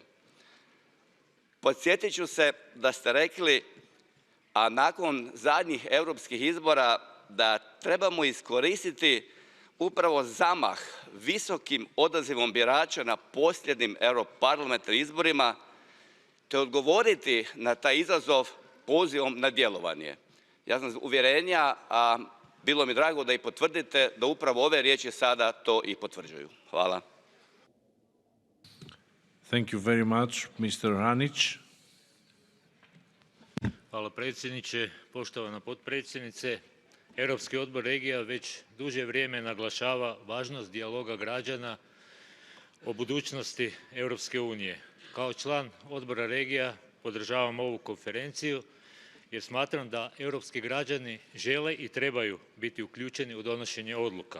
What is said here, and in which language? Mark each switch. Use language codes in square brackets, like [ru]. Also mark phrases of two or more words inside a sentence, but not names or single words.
[hr] Podsjetit ću se da ste rekli, a nakon zadnjih europskih izbora, da trebamo iskoristiti upravo zamah visokim odazivom birača na posljednjim europarlamentarnim izborima te odgovoriti na taj izazov pozivom na djelovanje. Ja sam uvjerenja, a bilo mi drago da i potvrdite da upravo ove riječi sada to i potvrđuju. Hvala. [en] Thank you very much, Mr. Hanić. [hr] Hvala predsjedniče, poštovana potpredsjednice. Europski odbor regija već duže vrijeme naglašava važnost dijaloga građana o budućnosti Europske unije. Kao član odbora regija podržavam ovu konferenciju jer smatram da europski građani žele i trebaju biti uključeni u donošenje odluka.